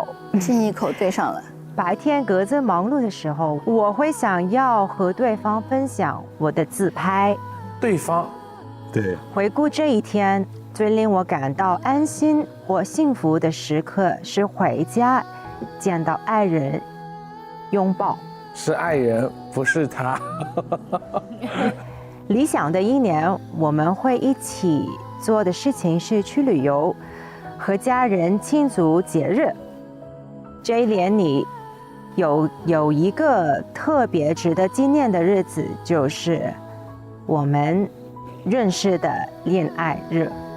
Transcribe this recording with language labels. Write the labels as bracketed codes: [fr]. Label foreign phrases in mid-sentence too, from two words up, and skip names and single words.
[zh] 親一口對上了。白天各自忙碌的時候，我會想要和對方分享我的自拍。對方，對，回顧這一天，最令我感到安心或幸福的時刻是回家見到愛人，擁抱是爱人，不是他。理想的一年，我们会一起做的事情是去旅游，和家人庆祝节日。这一年里有一个特别值得纪念的日子，就是我们认识的恋爱日。